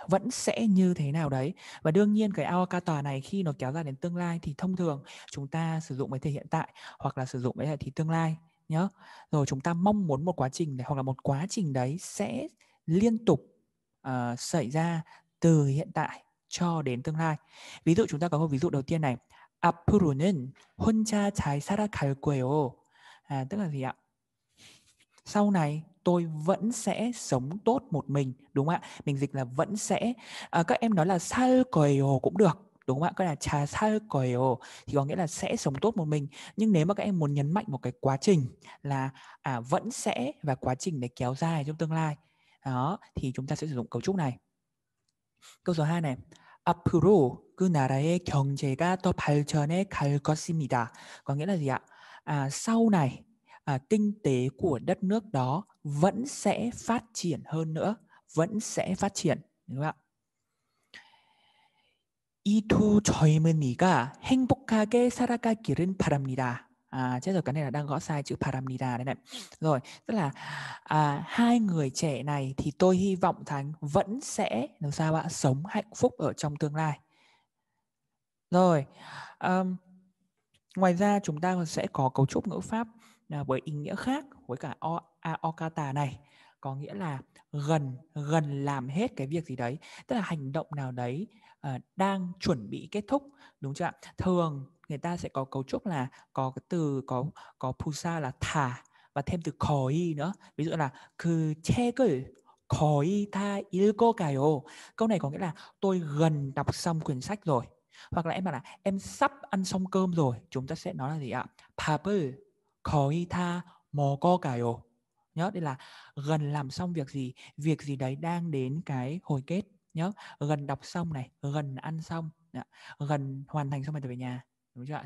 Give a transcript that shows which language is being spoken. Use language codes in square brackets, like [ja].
[vi] Vẫn sẽ như thế nào đấy. Và đương nhiên cái aokata này khi nó kéo dài đến tương lai thì thông thường chúng ta sử dụng với thể hiện tại hoặc là sử dụng với thì tương lai nhớ. Rồi chúng ta mong muốn một quá trình này hoặc là một quá trình đấy sẽ liên tục xảy ra từ hiện tại cho đến tương lai. Ví dụ chúng ta có một ví dụ đầu tiên này. [ko] 앞으로는 혼자 잘 살아갈 거예요. [vi] Tức là gì ạ? Sau này tôi vẫn sẽ sống tốt một mình, đúng không ạ? Mình dịch là vẫn sẽ. Các em nói là [ko] 살 거예요 [vi] cũng được, đúng không ạ? Cái là [ko] 잘 살 거예요 [vi] thì có nghĩa là sẽ sống tốt một mình. Nhưng nếu mà các em muốn nhấn mạnh một cái quá trình là vẫn sẽ và quá trình này kéo dài trong tương lai, đó thì chúng ta sẽ sử dụng cấu trúc này. câu số 2 này. [ko] 앞으로 그 나라의 경제가 더 발전해 갈 것입니다. [vi] Có nghĩa là gì ạ? Sau này kinh tế của đất nước đó vẫn sẽ phát triển hơn nữa, vẫn sẽ phát triển, đúng không ạ? [ko] 이 두 젊은이가 행복하게 살아가기를 바랍니다. [vi] Chết rồi, cái này là đang gõ sai chữ 바랍니다 đây này. Rồi, tức là hai người trẻ này thì tôi hy vọng Thánh vẫn sẽ làm sao ạ? Sống hạnh phúc ở trong tương lai. Rồi, ngoài ra chúng ta sẽ có cấu trúc ngữ pháp với ý nghĩa khác với cả aokata này, có nghĩa là gần làm hết cái việc gì đấy, tức là hành động nào đấy đang chuẩn bị kết thúc, đúng chưa ạ? Thường người ta sẽ có cấu trúc là có cái từ có pusa là thả và thêm từ 거의 nữa. Ví dụ là [ko] 그 책을 거의 다 읽어가요. [vi] Câu này có nghĩa là tôi gần đọc xong quyển sách rồi. Hoặc là em bảo là em sắp ăn xong cơm rồi, chúng ta sẽ nói là gì ạ? [ko] 밥을 거의 다 먹어가요. [vi] Nhớ, đây là gần làm xong việc gì đấy đang đến cái hồi kết. Nhớ, gần đọc xong này, gần ăn xong, gần hoàn thành xong bài tập về nhà, đúng chưa ạ?